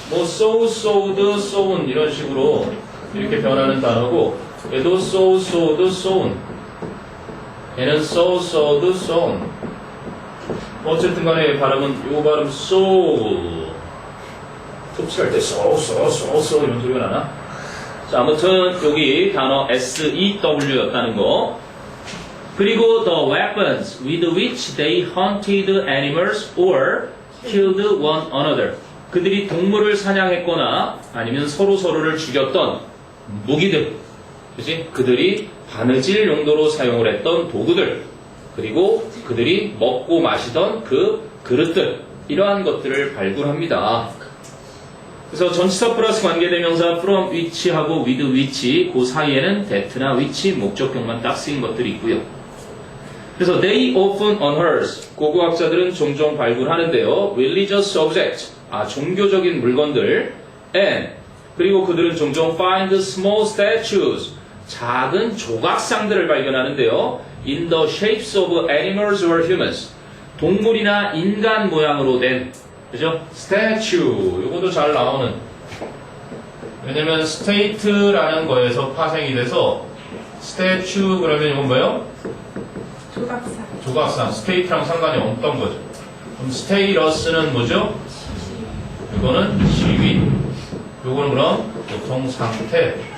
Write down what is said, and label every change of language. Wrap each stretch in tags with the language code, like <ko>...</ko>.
<ko>뭐 sew, sewed, sewn 이런 식으로 이렇게 변하는 단어고 얘도 sew, sewed, sewn 얘는 sew, sewed, sewn 어쨌든 간에 발음은 요 발음 sew 톱질할 때 sew 이런 소리가 나나? 자, 아무튼 여기 단어 SEW였다는 거 그리고</ko> <en>the weapons with which they hunted animals or killed one another.</en> <ko>그들이 동물을 사냥했거나 아니면 서로를 죽였던 무기들. 그치? 그들이 바느질 용도로 사용을 했던 도구들. 그리고 그들이 먹고 마시던 그 그릇들. 이러한 것들을 발굴합니다. 그래서 전치사 플러스 관계대명사 from which하고 with which 그 사이에는 that나 which 목적격만 딱 쓰인 것들이 있고요. 그래서</ko> <en>they often unearth</en> <ko>고고학자들은 종종 발굴하는데요.</ko> <en>religious objects</en> <ko>종교적인 물건들 and 그리고 그들은 종종</ko> <en>find small statues</en> <ko>작은 조각상들을 발견하는데요.</ko> <en>in the shapes of animals or humans</en> <ko>동물이나 인간 모양으로 된 그죠? statue. 요것도 잘 나오는. 왜냐면 state라는 거에서 파생이 돼서 statue 그러면 이건 뭐예요? 조각상. 조각상. state랑 상관이 없던 거죠. 그럼 status는 뭐죠? 이거는 지위. 요거는 그럼 보통 상태.</ko>